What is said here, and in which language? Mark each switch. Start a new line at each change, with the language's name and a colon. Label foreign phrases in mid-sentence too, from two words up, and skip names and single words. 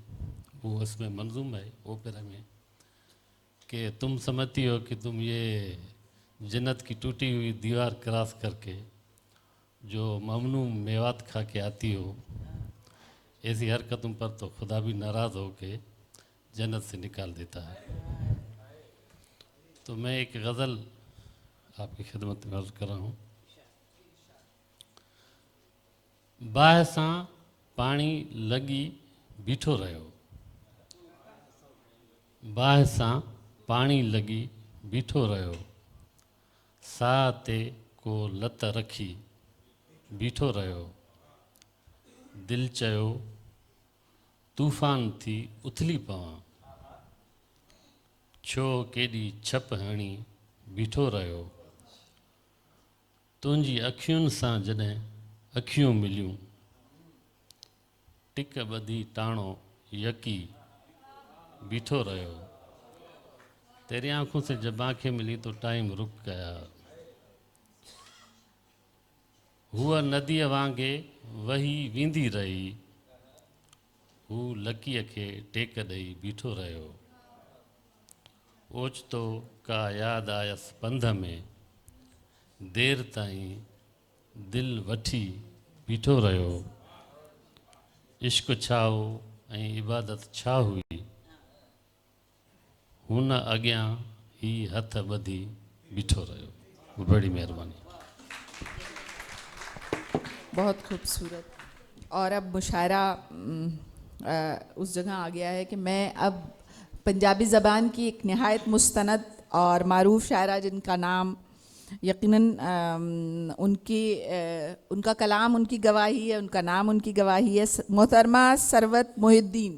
Urdu: وہ اس میں منظوم ہے اوپیرا میں کہ تم سمجھتی ہو کہ تم یہ جنت کی ٹوٹی ہوئی دیوار کراس کرکے جو ممنوع میوات کھا کے آتی ہو، ایسی حرکتوں پر تو خدا بھی ناراض ہو کے جنت سے نکال دیتا ہے. تو میں ایک غزل آپ کی خدمت میں عرض کر رہا ہوں.
Sindhi: बाह सां पानी लगी बीठो रहो, बाह सां पानी लगी बीठो रहो, साह ते को लत रखी बीठो रहो, दिल चयो तूफ़ान थी उथली पवां, छो केॾी छप हणी बीठो रहो, तुंहिंजी अखियुनि सां जॾहिं अखियूं मिलियूं, टिक ॿधी टाणो यकी बीठो रहो,
Urdu: تیری آنکھوں سے جب آنکھیں ملی تو ٹائم رک گیا,
Sindhi: हुआ नदीअ वांगे वही वींदी रही, हू लकीअ खे टेक ॾेई बीठो रहियो, ओचितो का यादि आयसि पंध में, देर ताईं दिलि वठी बीठो रहियो, इश्क छा हो ऐं इबादत छा हुई, हुन अॻियां ही हथ ॿधी बीठो रहियो। बड़ी महिरबानी।
Urdu: بہت خوبصورت. اور اب مشاعرہ اس جگہ آ گیا ہے کہ میں اب پنجابی زبان کی ایک نہایت مستند اور معروف شاعرہ جن کا نام یقیناً ان کا کلام ان کی گواہی ہے، ان کا نام ان کی گواہی ہے، محترمہ ثروت محی الدین.